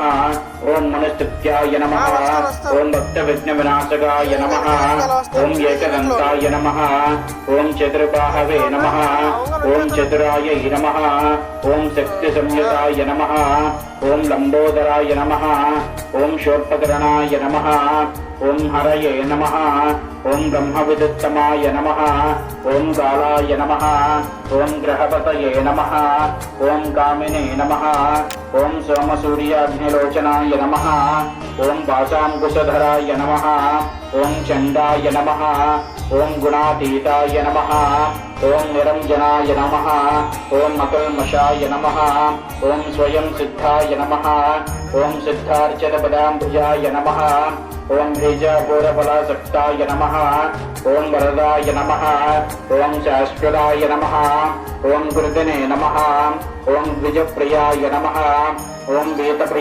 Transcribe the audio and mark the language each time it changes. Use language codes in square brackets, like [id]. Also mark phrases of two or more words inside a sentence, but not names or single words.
[sa] ओम मनुस्तुत्याय नमः ओम भक्तविघ्नविनाशकाय नमः ओम एकदन्ताय नमः ओम चतुर्बाहवे नमः ओम चतुराय नमः ओम शक्तिसंयुताय नमः ओम लंबोदराय नमः ओम शोर्पकरणाय नमः ओम हरये नमः ओम ब्रह्मविदुत्तमाय नमः ఓం కాళాయ నమః ఓం గ్రహపతయే నమః ఓం కామినే నమః ఓం సోమసూర్యాగ్నిలోచనాయ నమః ఓం పాశాంకుశధరాయ నమః ఓం చండాయ నమః ఓం గుణాతీతాయ నమః ఓం నిరంజనాయ నమః ఓం అకల్మషాయ నమః ఓం స్వయం సిద్ధాయ నమః ఓం సిద్ధార్చతపదాంబుజాయ నమః ఓం బీజాపూరఫలాసక్తాయ నమః ఓం వరదాయ నమః ఓం శాశ్వతాయ నమః ఓం కృతినే నమః ఓం ద్విజప్రియాయ నమః ఓం వీతప్రియాయ